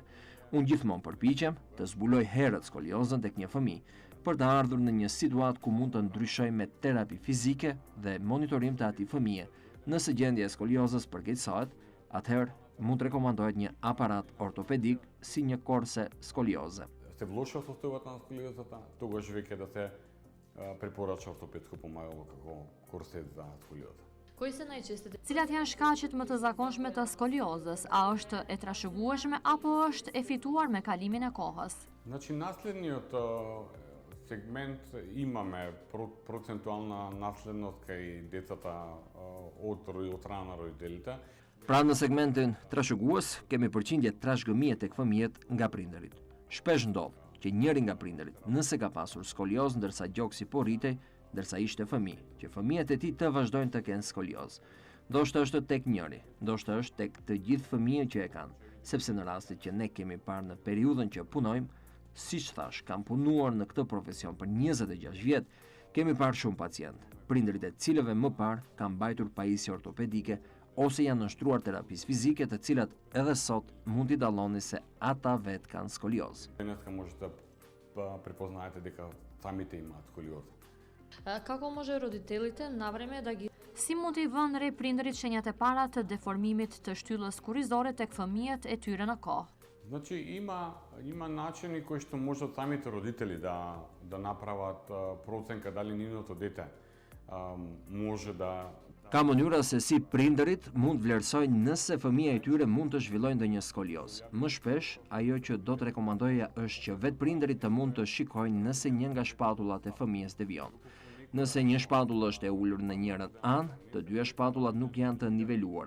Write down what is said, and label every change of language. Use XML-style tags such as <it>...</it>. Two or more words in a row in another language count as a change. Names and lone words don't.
<sq>Unë gjithmonë përpiqem të zbuloj herët skoliozën tek një fëmijë, për të ardhur në një situatë ku mund të ndryshoj me terapi fizike dhe monitorim të atij fëmije. Nëse gjendja e skoliozës përkeqësohet, atëherë mund të rekomandohet një aparat ortopedik si një korse skolioze.</sq> <mk>Се влошува состојбата на сколиозата, тогаш веќе да се препорача ортопедско помагало како корсет за сколиоза.</mk> <sq>Cilat janë shkaqet më të zakonshme të skoliozës? A është e trashëgueshme apo është e fituar me kalimin e kohës?</sq> <mk>Значи наследниот сегмент имаме процентуална наследност кај децата од рана родителите.</mk> <sq>Pra në segmentin trashëgues kemi përqindje trashëgëmie tek fëmijët nga prindërit. Shpesh ndodh që njëri nga prindërit nëse ka pasur skolioz ndërsa gjoksi po rritej, ndërsa ishte fëmijë, që fëmijët e tij të vazhdojnë të kenë skolioz. Ndoshta është tek njëri, ndoshta është tek të gjithë fëmijët që e kanë, sepse në rastet që ne kemi parë në periudhën që punojmë, siç thash, kam punuar në këtë profesion për 26 vjet, kemi parë shumë pacientë, prindërit e cilëve më parë kanë mbajtur pajisje ortopedike ose janë nështruar terapisë fizike të cilat edhe sot mund t'i dalloni se ata vetë kanë skolioz.</sq> <mk>Денеска може да препознаете дека самите имаат сколиоза. Како може родителите на време да</mk> <sq>Si mund t'i vënë re prindërit shenjat e para të deformimit të shtyllës kurrizore tek fëmijët e tyre në kohë?</sq> <mk>Значи има начини кои што можат самите родители да направат проценка дали нивното дете може да</mk> <sq>Ka mënyra se si prindërit mund vlerësojnë nëse fëmia e tyre mund të zhvillojnë ndonjë skolioz. Më shpesh, ajo që do të rekomandoja është që vetë prindërit të mund të shikojnë nëse një nga shpatullat e fëmijës devion. Nëse një shpatull është e ulur në njërin anë, të dyja shpatullat nuk janë të niveluara.</sq>